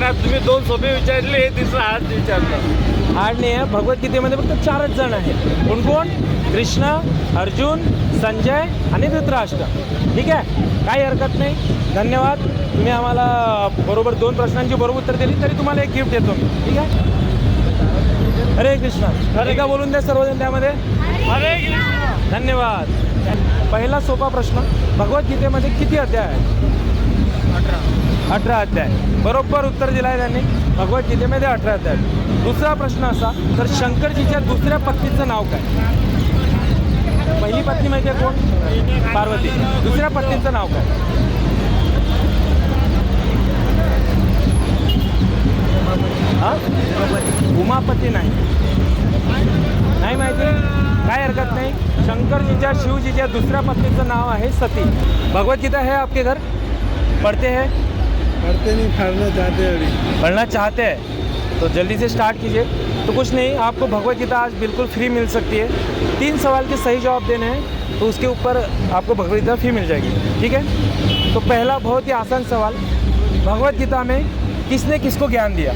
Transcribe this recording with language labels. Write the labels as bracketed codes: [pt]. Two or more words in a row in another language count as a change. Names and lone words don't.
[mr] ना, तुम्ही 2 सोपे विचारले, हे तिसरा हात विचारलं. हार्ड नाही आहे, भगवद्गीतेमध्ये फक्त 4च जण आहेत। कोण कोण? कृष्ण, अर्जुन, संजय आणि धृतराष्ट्र। ठीक आहे, काही हरकत नाही। धन्यवाद, तुम्ही आम्हाला बरोबर 2 प्रश्नांची बरोबर उत्तर दिली, तरी तुम्हाला एक गिफ्ट देतो मी। ठीक आहे, हरे कृष्ण। हरे का बोलून द्या सर्वजण त्यामध्ये। हरे कृष्ण. धन्यवाद। पहिला सोपा प्रश्न, भगवद्गीतेमध्ये किती अध्याय आहेत? 18 अध्याय। बरोबर उत्तर दिलं आहे त्यांनी, भगवद्गीतेमध्ये 18 अध्याय। दुसरा प्रश्न असा, तर शंकरजीच्या दुसऱ्या पत्नीचं नाव काय? पहिली पत्नी माहिती आहे कोण? पार्वती। दुसऱ्या पत्नीचं नाव काय? हां, उमापती नाही माहिती? काय हरकत नाही। शंकरजीच्या शिवजीच्या दुसऱ्या पत्नीचं नाव आहे सती। [hi] भगवद्गीता है आपके घर? पढ़ते हैं? पढ़ते नहीं, पढ़ना चाहते अभी। पढ़ना चाहते हैं तो जल्दी से स्टार्ट कीजिए। तो कुछ नहीं, आपको भगवद्गीता आज बिल्कुल फ्री मिल सकती है। 3 सवाल के सही जवाब देने हैं, तो उसके ऊपर आपको भगवद्गीता फ्री मिल जाएगी। ठीक है, तो पहला बहुत ही आसान सवाल, भगवद्गीता में किसने किसको ज्ञान दिया?